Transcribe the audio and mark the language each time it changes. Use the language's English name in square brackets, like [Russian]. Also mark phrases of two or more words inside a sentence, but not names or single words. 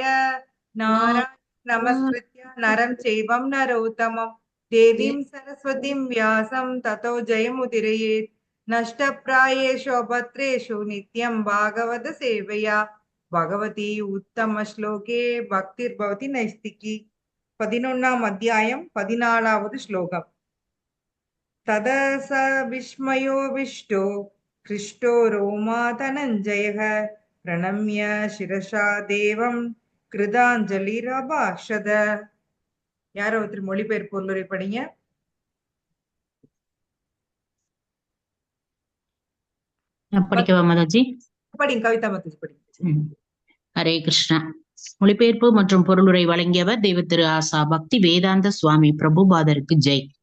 [Sanskrit] नारायणं नमस्कृत्य नरं चैव नरोत्तमं देवीं सरस्वतीं व्यासं ततो जयमुदीरयेत्। नष्टप्रायेषु अभद्रेषु नित्यं भागवत सेवया भगवती उत्तम श्लोके भक्तिर्भवति नैष्टिकी। [Tamil] 11ஆம் அத்தியாயம் 14வது ஸ்லோகம். [Sanskrit] तदा स विस्मयो विष्टो हृष्टो रोमा धनञ्जयः प्रणम्य शिरसा देवं कृताञ्जलिरभाषत. [Tamil] யாரோ ஒருத்தர் மொழிபெயர்ப்பு பொருளுரை படிங்க. படிக்கவா மாதாஜி? படிங்க, கவிதா மாதாஜி படிங்க. ஹரே கிருஷ்ணா. மொழிபெயர்ப்பு மற்றும் பொருளுரை வழங்கியவர் தெய்வ திரு ஆசா பக்தி வேதாந்த சுவாமி பிரபுபாதருக்கு ஜெய்.